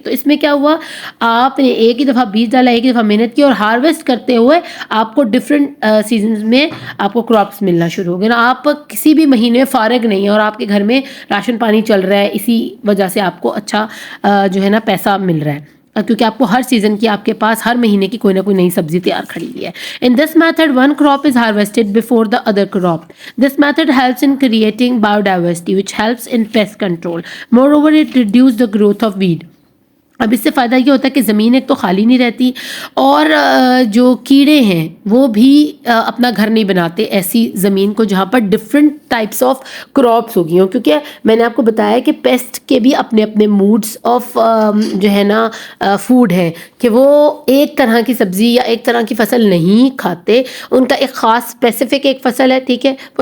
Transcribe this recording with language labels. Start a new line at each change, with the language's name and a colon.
Urdu: تو اس میں کیا ہوا، آپ نے ایک ہی دفعہ بیج ڈالا، ایک ہی دفعہ محنت کی اور ہارویسٹ کرتے ہوئے آپ کو ڈفرینٹ سیزنز میں آپ کو کراپس ملنا شروع ہو گئے نا. آپ کسی بھی مہینے فارغ نہیں ہیں اور آپ کے گھر میں راشن پانی چل رہا ہے، اسی وجہ سے آپ کو اچھا جو ہے نا پیسہ مل رہا ہے، کیونکہ آپ کو ہر سیزن کی، آپ کے پاس ہر مہینے کی کوئی نہ کوئی نئی سبزی تیار کھڑی ہوئی ہے.
English: In this method, one crop is harvested before the other crop. This method helps in creating biodiversity, which helps in pest control. Moreover, it reduces the growth of weed.
Urdu: اب اس سے فائدہ یہ ہوتا ہے کہ زمین ایک تو خالی نہیں رہتی اور جو کیڑے ہیں وہ بھی اپنا گھر نہیں بناتے ایسی زمین کو جہاں پر ڈفرینٹ ٹائپس آف کراپس ہوگی ہوں، کیونکہ میں نے آپ کو بتایا کہ پیسٹ کے بھی اپنے اپنے موڈس آف جو ہے نا فوڈ ہیں کہ وہ ایک طرح کی سبزی یا ایک طرح کی فصل نہیں کھاتے، ان کا ایک خاص اسپیسیفک ایک فصل ہے، ٹھیک ہے.